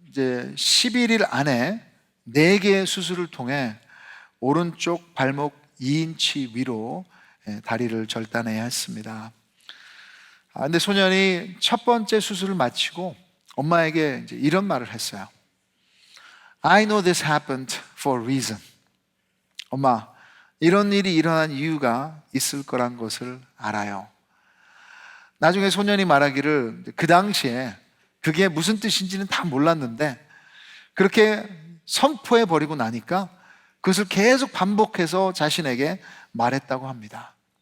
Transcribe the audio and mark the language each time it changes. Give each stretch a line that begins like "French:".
Korean: 이제 11일 안에 4개의 수술을 통해 오른쪽 발목 2인치 위로 다리를 절단해야 했습니다. 근데 소년이 첫 번째 수술을 마치고 엄마에게 이제 이런 말을 했어요.
English: I know this happened for a reason.
Korean: 엄마, 이런 일이 일어난 이유가 있을 거란 것을 알아요. 나중에 소년이 말하기를 그 당시에 그게 무슨 뜻인지는 다 몰랐는데 그렇게 선포해 버리고 나니까 그것을 계속 반복해서 자신에게 말했다고 합니다.